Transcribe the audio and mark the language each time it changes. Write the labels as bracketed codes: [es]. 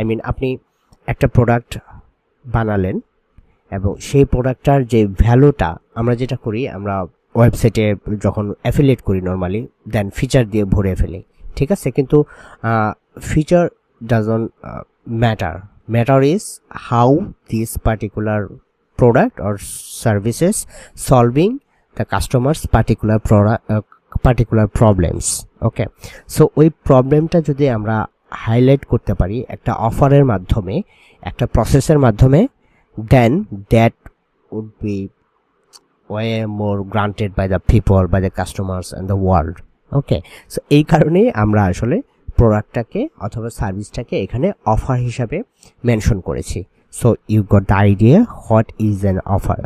[bn] আপনি একটা প্রোডাক্ট বানালেন এবং সেই প্রোডাক্টটার যে ভ্যালুটা, আমরা যেটা করি, আমরা ওয়েবসাইটে যখন অ্যাফিলিয়েট করি নর্মালি, দেন ফিচার দিয়ে ভরে ফেলি, ঠিক আছে, কিন্তু [en] Feature doesn't matter is how this particular product or services solving the customer's particular problems. Okay, so [bn] ওই প্রবলেমটা যদি আমরা হাইলাইট করতে পারি একটা অফারের মাধ্যমে, একটা প্রসেসের মাধ্যমে, [en] then that would be way more granted by the people, by the customers and the world. [bn] Okay, so এই কারণেই আমরা আসলে প্রোডাক্টটাকে অথবা সার্ভিসটাকে এখানে অফার হিসাবে মেনশন করেছি। [en] So you got the idea what is an offer.